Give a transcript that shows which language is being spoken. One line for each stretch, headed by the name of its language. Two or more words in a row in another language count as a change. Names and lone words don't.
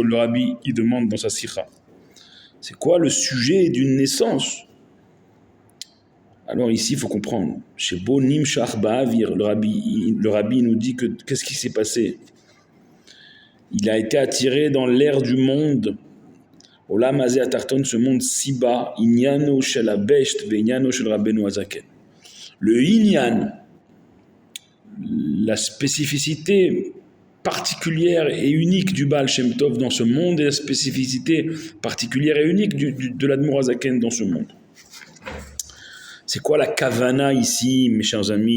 French: Le Rabbi il demande dans sa sikha. C'est quoi le sujet d'une naissance? Alors ici, il faut comprendre. Chez Bonim Shach Ba'avir, le Rabbi nous dit que qu'est-ce qui s'est passé? Il a été attiré dans l'air du monde.
Hebrew: עולם הזה התחתון,
French: ce monde si bas.
Hebrew: ענינו של הבעש"ט וענינו של רבנו הזקן.
French: Le Inyan, la spécificité particulière et unique du Baal Shem Tov dans ce monde et la spécificité particulière et unique de l'Admour HaZaken dans ce monde. C'est quoi la kavana ici, mes chers amis?